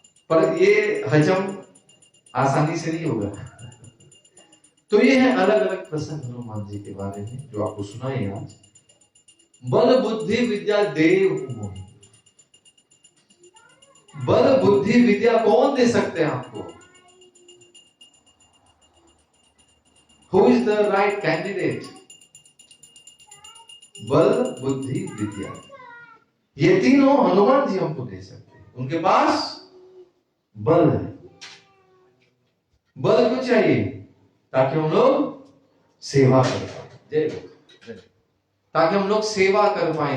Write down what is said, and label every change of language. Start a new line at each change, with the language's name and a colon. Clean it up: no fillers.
Hindi: पर ये हजम आसानी से नहीं होगा। तो ये है अलग अलग प्रसंग हनुमान जी के बारे में जो आपको सुनाए आज। बल बुद्धि विद्या देव मोहि। बल बुद्धि विद्या कौन दे सकते हैं आपको?
English: Who is the right candidate?
Hindi: बल बुद्धि विद्या, ये तीनों हनुमान जी हमको दे सकते हैं। उनके पास बल है। बल क्यों चाहिए? ताकि हम लोग सेवा कर पाए, ताकि हम लोग सेवा कर पाए।